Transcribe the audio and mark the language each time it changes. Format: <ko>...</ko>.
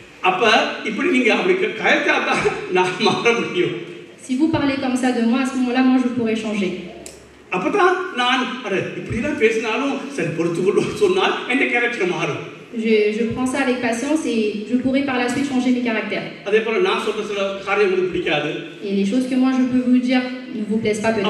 <ta>அப்ப இப்படி நீங்க அப்படி காய்ச்சாதா நான் மாற முடியும்.</ta> <fr>Si vous parlez comme ça de moi, à ce moment-là, moi je pourrais changer.</fr> <ta>அப்பதான் நான் இப்படி தான் பேசினாலும் சரி பொறுத்துக்கொள்ள சொன்னால் என் கேரக்டர் மாறும்.</ta> <fr>Je prends ça avec patience et je pourrai par la suite changer mes caractères.</fr> <ta>அதே போல நான் சொல்ற சில காரியம் உங்களுக்கு பிடிக்காது.</ta> <fr>Et les choses que moi je peux vous dire ne vous plaisent pas peut-être.</fr>